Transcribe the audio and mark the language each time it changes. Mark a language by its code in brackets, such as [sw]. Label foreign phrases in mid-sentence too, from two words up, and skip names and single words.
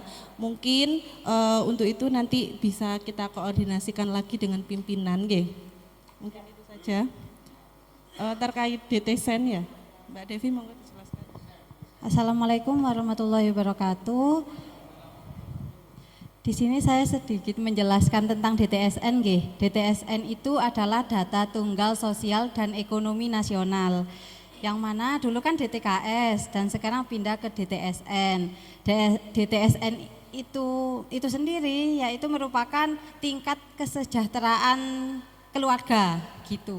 [id] Mungkin untuk itu nanti bisa kita koordinasikan lagi dengan pimpinan nggih. Mungkin itu saja. Terkait DTSen ya, Mbak Devi monggo dijelaskan. [ar] السلام عليكم ورحمة الله وبركاته. [id] Di sini saya sedikit menjelaskan tentang DTSN nggih. DTSN itu adalah data tunggal sosial dan ekonomi nasional. Yang mana dulu kan DTKS dan sekarang pindah ke DTSN. DTSN itu sendiri yaitu merupakan tingkat kesejahteraan keluarga gitu.